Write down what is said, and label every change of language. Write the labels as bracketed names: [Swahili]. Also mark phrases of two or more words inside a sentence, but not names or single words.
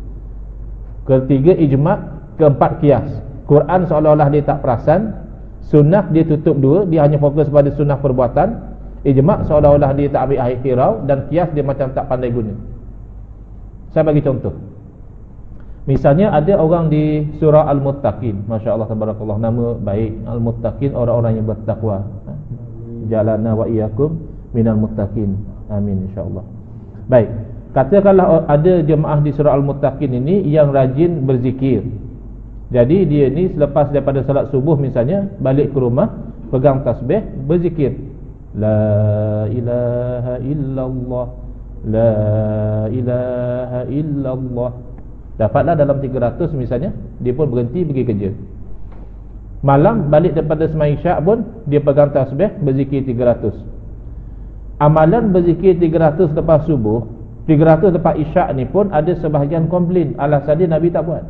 [Malay] Ketiga ijma', keempat qiyas. Quran seolah-olah dia tak perasan, sunnah dia tutup 2, dia hanya fokus pada sunnah perbuatan. Ijma' seolah-olah dia tak ambil air hirau, dan qiyas dia macam tak pandai guna. Saya bagi contoh. Misalnya ada orang di surah Al-Muttaqin, [Arabic] ما شاء الله تبارك الله, [Malay] nama baik Al-Muttaqin, orang-orang yang bertakwa. [Arabic] جعلنا وإياكم من المتقين، آمين إن شاء الله. [Malay] Baik, katakanlah ada jemaah di surah Al-Muttaqin ini yang rajin berzikir. Jadi dia ni selepas daripada salat subuh misalnya, balik ke rumah, pegang tasbih, berzikir, [Arabic] لا إله إلا الله، لا إله إلا الله. [Malay] Dapatlah dalam 300 misalnya, dia pun berhenti pergi kerja. Malam balik daripada sembahyang isyak pun dia pegang tasbih, berzikir 300. Amalan berzikir 300 lepas subuh, 300 lepas isyak ni pun ada sebahagian komplain, alasan dia Nabi tak buat.